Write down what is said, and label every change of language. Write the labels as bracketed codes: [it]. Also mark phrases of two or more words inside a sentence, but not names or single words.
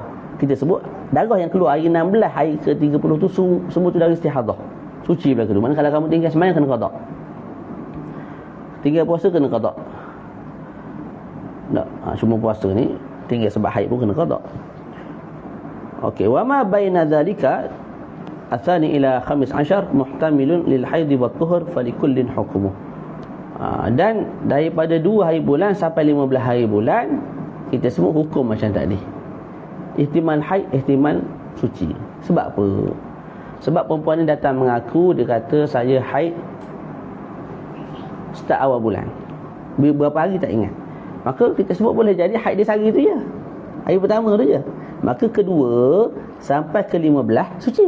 [ms] Kita sebut darah yang keluar hari 16, hari ke-30 tu semua tu dari istihadah. Suci belah kedua. Mana kalau kamu tinggal sembahyang kena qada. Tinggal puasa kena qada. Tak, cuma puasa ni tinggal sebab haid pun kena qada. Okey, [ar] وما بين ذلك الثاني إلى 15 محتمل للحيض و طهر فلكل حكمه. [ms] Dan daripada 2 hari bulan sampai 15 hari bulan kita sebut hukum macam tadi. Ihtimal haid, ihtimal suci. Sebab apa? Sebab perempuan ni datang mengaku, dia kata saya haid start awal bulan, berapa hari tak ingat. Maka kita sebut boleh jadi haid dia sehari tu je, hari pertama tu je. Maka kedua sampai ke-15 suci.